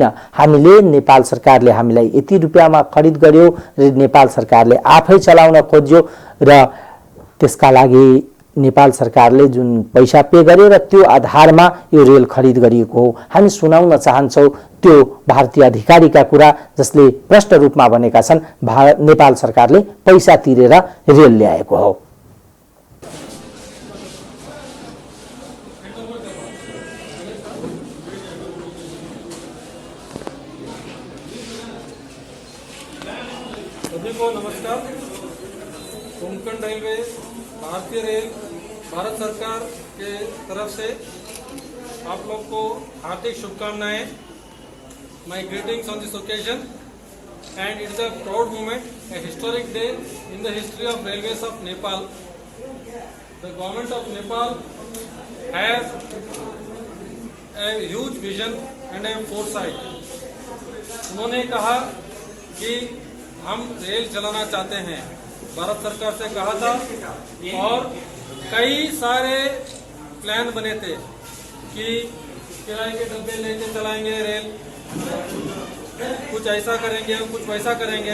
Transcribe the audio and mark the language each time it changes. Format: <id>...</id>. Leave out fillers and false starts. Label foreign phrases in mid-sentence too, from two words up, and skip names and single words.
<ne>हामीले, नेपाल सरकारले हामीलाई यति रुपियाँमा खरिद गर्यो र नेपाल सरकारले आफै चलाउन खोज्यो र त्यसका लागि नेपाल सरकारले जुन पैसा पे गर्यो र त्यो आधारमा यो रेल खरिद गरिएको हो। हामी सुनाउन चाहन्छौँ त्यो भारतीय अधिकारीका कुरा जसले प्रष्ट रूपमा भनेका छन् नेपाल सरकारले पैसा तिरेर रेल ल्याएको हो।</ne> <hi>सभी को नमस्कार। कोंकण रेलवे, भारतीय रेल, भारत सरकार के तरफ से आप लोग को हार्दिक शुभकामनाएं।</hi> <en>My greetings on this occasion and it's a proud moment, a historic day in the history of railways of Nepal. The government of Nepal has a huge vision and a foresight.</en> <hi>उन्होंने कहा कि हम रेल चलाना चाहते हैं, भारत सरकार से कहा था और कई सारे प्लान बने थे कि किराए के डब्बे लेके चलाएंगे रेल, कुछ ऐसा करेंगे, कुछ वैसा करेंगे।</hi>